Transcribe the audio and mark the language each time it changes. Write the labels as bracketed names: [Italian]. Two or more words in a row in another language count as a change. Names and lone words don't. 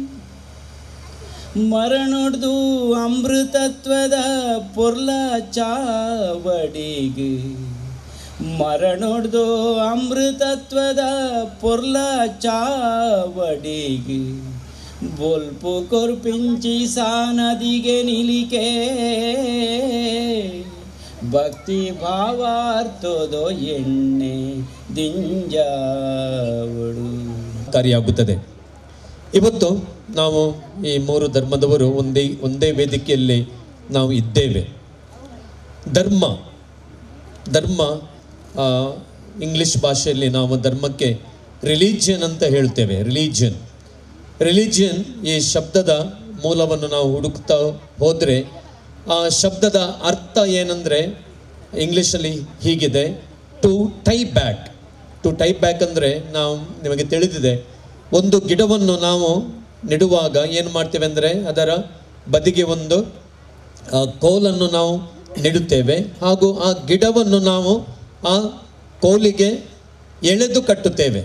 [Tulu] ಮರಣೊಡ್ದು ಅಮೃತತ್ವದ ಪೊರ್ಲ ಚಾವಡಿಗೆ ಮರಣೊಡ್ದು ಅಮೃತತ್ವದ ಪೊರ್ಲ ಚಾವಡಿಗೆ ಬೊಲ್ಪು ಕೊರ್ಪಿಂಚಿ ಸಾನದಿಗೆ ನಿಲಿಕೆ ಭಕ್ತಿ ಭಾವಾರ್ಥದೋ ಎಣ್ಣೆ ದಿಂಜಾವಡು [Kannada] ಕಾರ್ಯಾಗುತ್ತದೆ. ಇವತ್ತು ನಾವು ಈ ಮೂರು ಧರ್ಮದವರು ಒಂದೇ ವೇದಿಕೆಯಲ್ಲಿ ನಾವು ಇದ್ದೇವೆ. ಧರ್ಮ ಇಂಗ್ಲಿಷ್ ಭಾಷೆಯಲ್ಲಿ ನಾವು ಧರ್ಮಕ್ಕೆ ರಿಲಿಜಿಯನ್ ಅಂತ ಹೇಳ್ತೇವೆ. ರಿಲಿಜಿಯನ್ ಈ ಶಬ್ದದ ಮೂಲವನ್ನು ನಾವು ಹುಡುಕ್ತಾ ಹೋದರೆ ಆ ಶಬ್ದದ ಅರ್ಥ ಏನಂದರೆ ಇಂಗ್ಲೀಷಲ್ಲಿ ಹೀಗಿದೆ, [English] to tie back [Kannada] ಅಂದರೆ ನಾವು ನಿಮಗೆ ತಿಳಿದಿದೆ, ಒಂದು ಗಿಡವನ್ನು ನಾವು ನೆಡುವಾಗ ಏನು ಮಾಡ್ತೇವೆ ಅಂದರೆ ಅದರ ಬದಿಗೆ ಒಂದು ಕೋಲನ್ನು ನಾವು ನೆಡುತ್ತೇವೆ, ಹಾಗೂ ಆ ಗಿಡವನ್ನು ನಾವು ಆ ಕೋಲಿಗೆ ಎಳೆದು ಕಟ್ಟುತ್ತೇವೆ.